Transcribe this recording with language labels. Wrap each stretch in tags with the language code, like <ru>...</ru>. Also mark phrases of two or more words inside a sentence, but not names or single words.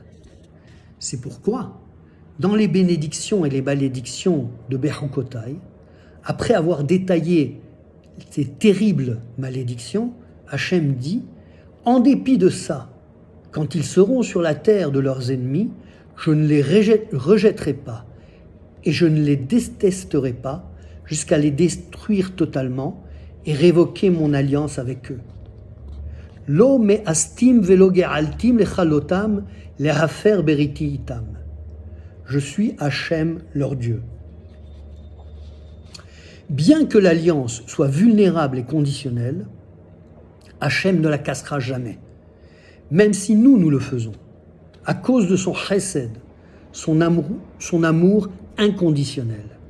<fr>C'est pourquoi, dans les bénédictions et les malédictions de Bechukotai, après avoir détaillé ces terribles malédictions, Hachem dit, en dépit de ça, quand ils seront sur la terre de leurs ennemis, je ne les rejetterai pas et je ne les détesterai pas jusqu'à les détruire totalement et révoquer mon alliance avec eux.</fr> <he>לא מאסתים ולא געלתים לכלותם להפר בריתי אתם.</he> <fr>Je suis Hachem, leur Dieu. Bien que l'alliance soit vulnérable et conditionnelle, Hachem ne la cassera jamais, même si nous le faisons, à cause de son chesed, son amour inconditionnel.</fr>